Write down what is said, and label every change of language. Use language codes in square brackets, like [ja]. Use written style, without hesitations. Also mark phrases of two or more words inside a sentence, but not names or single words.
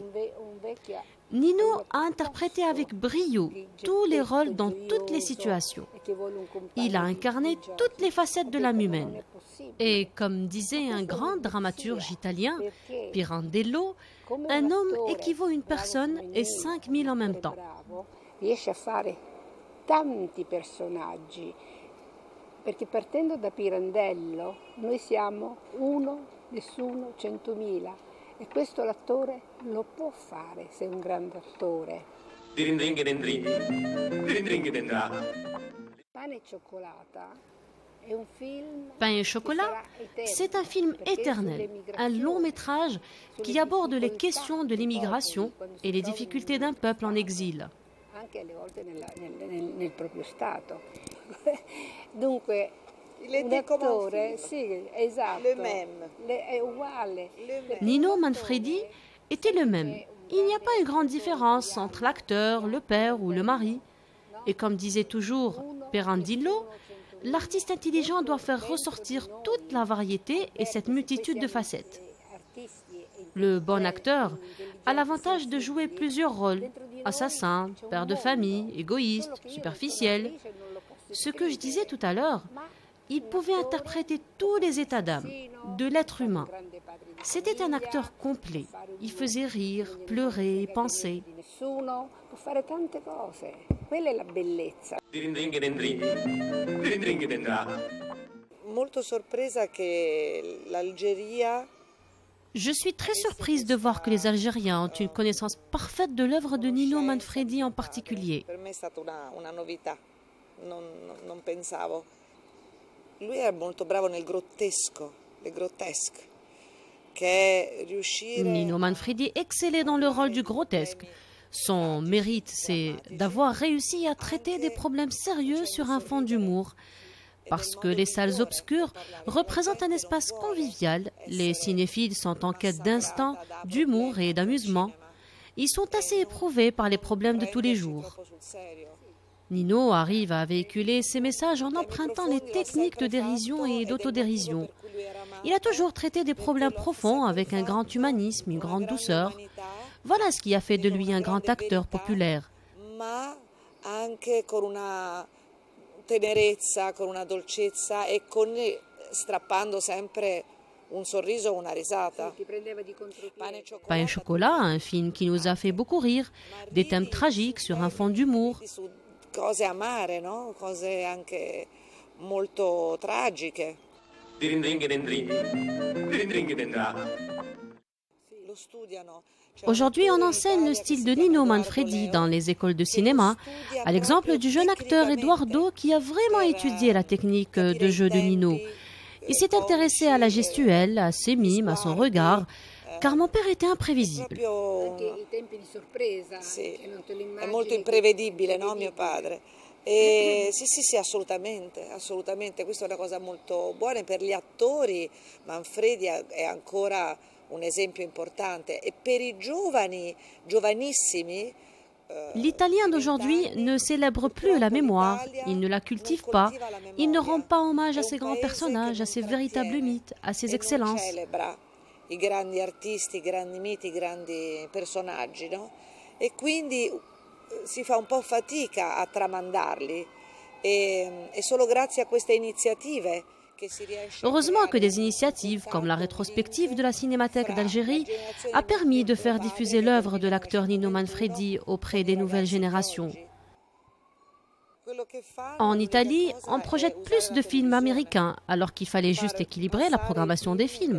[fr] Nino a interprété avec brio tous les rôles dans toutes les situations. Il a incarné toutes les facettes de l'âme humaine. Et comme disait un grand dramaturge italien, Pirandello, un homme équivaut à une personne et 5000 en même temps. [it] Tanti personaggi, perché partendo da Pirandello noi siamo uno, nessuno, 100.000 e questo l'attore lo può fare se è un grande attore. Pane e cioccolata è un film. [fr] Pain et chocolat, c'est un film éternel, un long métrage qui aborde les questions de l'immigration et les difficultés d'un peuple en exil. [it] Anche alle volte nel proprio stato. Dunque, un attore, sì, esatto, è uguale. [fr] Nino Manfredi était le même. Il n'y a pas une grande différence entre l'acteur, le père ou le mari. Et comme disait toujours Pirandello, l'artiste intelligent doit faire ressortir toute la variété et cette multitude de facettes. Le bon acteur a l'avantage de jouer plusieurs rôles, assassin, père de famille, égoïste, superficiel. Ce que je disais tout à l'heure, il pouvait interpréter tous les états d'âme, de l'être humain. C'était un acteur complet. Il faisait rire, pleurer, penser. [it] Molto sorpresa che l'Algeria. [fr] Je suis très surprise de voir que les Algériens ont une connaissance parfaite de l'œuvre de Nino Manfredi en particulier. [it] Per me è stata una novità, non pensavo. Lui era molto bravo nel grottesco, [fr] le grottesque, [it] che riuscire. [fr] Nino Manfredi excellait dans le rôle du grotesque. Son mérite, c'est d'avoir réussi à traiter des problèmes sérieux sur un fond d'humour. Parce que les salles obscures représentent un espace convivial, les cinéphiles sont en quête d'instant, d'humour et d'amusement. Ils sont assez éprouvés par les problèmes de tous les jours. Nino arrive à véhiculer ses messages en empruntant les techniques de dérision et d'autodérision. Il a toujours traité des problèmes profonds avec un grand humanisme, une grande douceur. Voilà ce qui a fait de lui un grand acteur populaire. [it] Tenerezza, con una dolcezza e strappando sempre un sorriso o una risata. [fr] Pain et chocolat, un film qui nous a fait beaucoup rire, des thèmes tragiques sur un fond d'humour. [it] Cose amare, no? Cose anche molto tragiche. Lo studiano. [fr] Aujourd'hui, on enseigne le style de Nino Manfredi dans les écoles de cinéma, à l'exemple du jeune acteur Eduardo qui a vraiment étudié la technique de jeu de Nino. Il s'est intéressé à la gestuelle, à ses mimes, à son regard, car mon père était imprévisible. [it] Sì, è molto imprevedibile, no, mio padre? E, sì, assolutamente, assolutamente. Questa è una cosa molto buona per gli attori. Manfredi è ancora un esempio importante. E per i giovani, giovanissimi, [fr] L'italien d'aujourd'hui ne célèbre plus la mémoire, il ne la cultive pas, il ne rend pas hommage à ses grands personnages, à ses véritables mythes, à ses excellences. [it] I grandi artisti, i grandi miti, i grandi personaggi, no? E quindi si fa un po' fatica a tramandarli e solo grazie a queste iniziative che si riesce. [fr] Heureusement que des initiatives comme la rétrospective de la Cinémathèque d'Algérie a permis de faire diffuser l'œuvre de l'acteur Nino Manfredi auprès des nouvelles générations. En Italie, on projette plus de films américains alors qu'il fallait juste équilibrer la programmation des films.